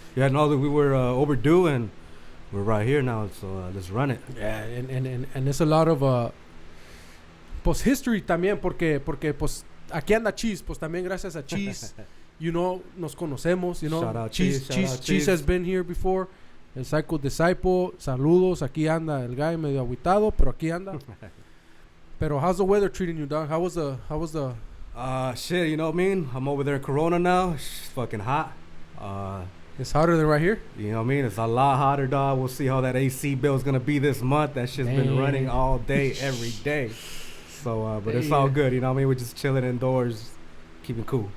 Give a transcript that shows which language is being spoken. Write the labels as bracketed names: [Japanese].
[English] Yeah, no, that we were overdue and we're right here now. So let's run it. Yeah, and there's a lot of [Spanish] pues [English] history [Spanish] también porque pues aquí anda Cheese, pues también gracias a Cheese, [English] you know, [Spanish] nos conocemos, you know. [English] Shout out Cheese has been here before. [Spanish] El Psycho Disciple, saludos, aquí anda el guy medio agüitado, pero aquí anda. [English] Pero how's the weather treating you, dog? How was the shit, you know what I mean? I'm over there in Corona now. It's fucking hot. It's hotter than right here? You know what I mean? It's a lot hotter, dog. We'll see how that AC bill is going to be this month. That shit's been running all day, every day. So, but it's all good, you know what I mean? We're just chilling indoors, keeping cool.